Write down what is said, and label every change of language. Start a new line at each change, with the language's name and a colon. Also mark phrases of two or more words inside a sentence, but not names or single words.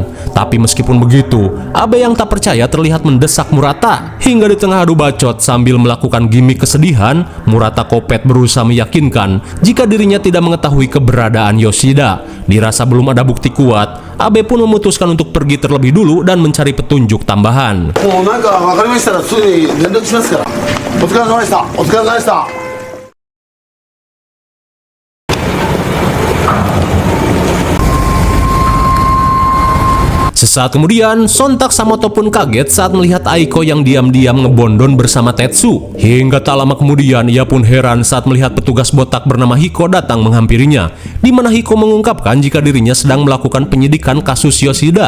Indonesian: Tapi meskipun begitu, Abe yang tak percaya terlihat mendesak Murata. Hingga di tengah adu bacot sambil melakukan gimik kesedihan, Murata kopet berusaha meyakinkan jika dirinya tidak mengetahui keberadaan Yoshida. Dirasa belum ada bukti kuat, Abe pun memutuskan untuk pergi terlebih dulu dan mencari petunjuk tambahan.
Japanese: もうなんか分かりましたらすぐに連絡しますから。お疲れ様でした。お疲れ様でした。
Indonesian: Sesaat kemudian, sontak Samoto pun kaget saat melihat Aiko yang diam-diam ngebondon bersama Tetsu. Hingga tak lama kemudian, ia pun heran saat melihat petugas botak bernama Hiko datang menghampirinya, di mana Hiko mengungkapkan jika dirinya sedang melakukan penyidikan kasus Yoshida.